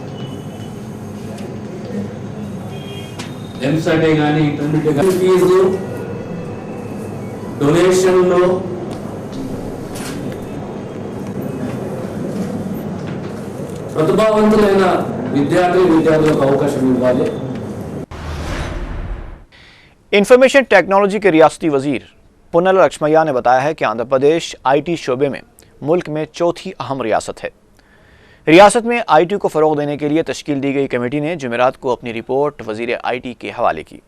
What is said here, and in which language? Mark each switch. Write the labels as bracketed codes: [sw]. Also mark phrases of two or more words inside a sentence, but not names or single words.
[te] ఎంసెట్ గాని ఇంటర్మీడియట్ గాని ఫీజు డొనేషన్లు ప్రతిభావంతులైన విద్యార్థులకు అవకాశం ఇవ్వాలి۔ [en] information technology [ur] کے ریاستی وزیر پونالا لکشمیا نے بتایا ہے کہ آندھرا پردیش آئی ٹی شعبے میں ملک میں چوتھی اہم ریاست ہے۔ ریاست میں آئی ٹی کو فروغ دینے کے لیے تشکیل دی گئی کمیٹی نے جمعرات کو اپنی رپورٹ وزیر آئی ٹی کے حوالے کی۔